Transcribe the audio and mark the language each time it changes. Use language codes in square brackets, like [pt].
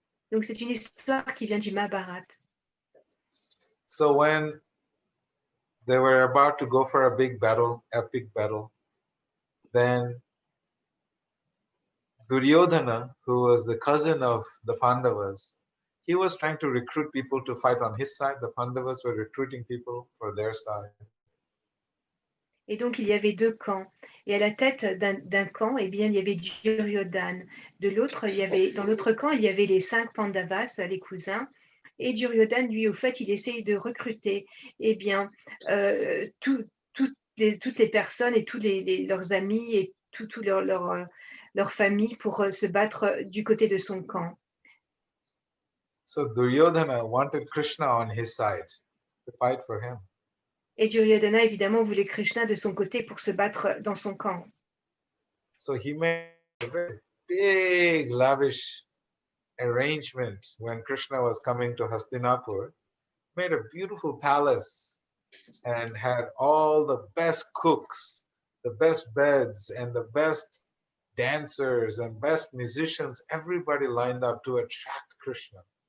[fr] Donc, c'est une histoire qui vient du Mahabharata. [en] So when they were about to go for a big battle, epic battle, then Duryodhana, who was the cousin of the Pandavas, he was trying to recruit people to fight on his side. The Pandavas were recruiting people for their side. [fr] Et donc, il y avait deux camps. Et à la tête d'un camp, eh bien, il y avait Duryodhana. De l'autre, dans l'autre camp, il y avait les 5 Pandavas, les cousins. Et Duryodhana, lui, au fait, il essaye de recruter eh bien, toutes les personnes et tous leurs amis et toute leur famille pour se battre du côté de son camp. [en] So Duryodhana wanted Krishna on his side to fight for him. [fr] Et Duryodhana, évidemment, voulait Krishna de son côté pour se battre dans son camp. [en] So he made a very big, lavish arrangement when Krishna was coming to Hastinapur, made a beautiful palace and had all the best cooks, the best beds, and the best dancers and best musicians, everybody lined up to attract Krishna.